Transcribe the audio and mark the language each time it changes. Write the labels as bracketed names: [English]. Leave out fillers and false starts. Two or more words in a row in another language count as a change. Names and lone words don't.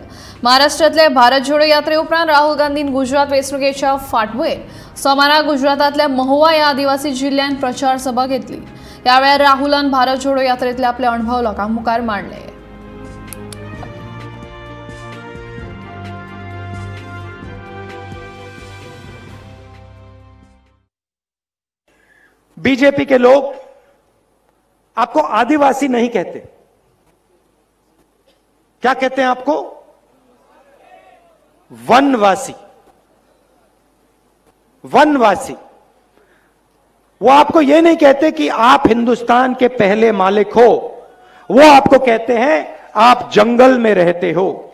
[Konkani] महाराष्ट्रांतले भारत जोडो यात्रे उपरांत राहुल गांधीन गुजरात वेंचणुकेच्या फाटभुंयेर सोमारा गुजरातांतल्या महुवा ह्या आदिवासी जिल्ह्यात प्रचार सभा घेतली. ह्या वेळार राहुलान भारत जोडो यात्रेंतले आपले अणभव लोकांक मुखार मांडले. [Hindi] बीजेपी के लोग आपको आदिवासी नहीं कहते, क्या कहते हैं आपको? वनवासी. वनवासी. वो आपको ये नहीं कहते कि आप हिंदुस्तान के पहले मालिक हो, वो आपको कहते हैं आप जंगल में रहते हो.